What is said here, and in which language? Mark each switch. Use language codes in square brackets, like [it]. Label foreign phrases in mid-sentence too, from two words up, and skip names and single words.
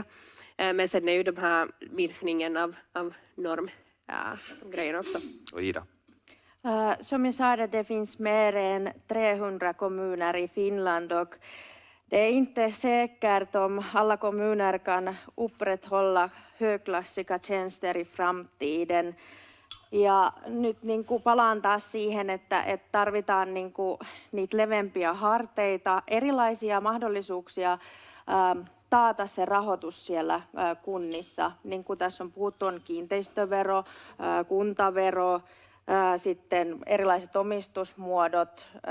[sv] Men sen är ju de här minskningen av normgrejen också. Och Ida? Som jag sa, det finns mer än 300 kommuner i Finland och det är inte säkert om alla kommuner kan upprätthålla högklassiga tjänster i framtiden. [fi] Ja nyt niin kuin palaan taas siihen, että tarvitaan niin kuin niitä levempiä harteita, erilaisia mahdollisuuksia taata se rahoitus siellä kunnissa. Niin kuin tässä on puhuttu, on kiinteistövero, kuntavero, sitten erilaiset omistusmuodot.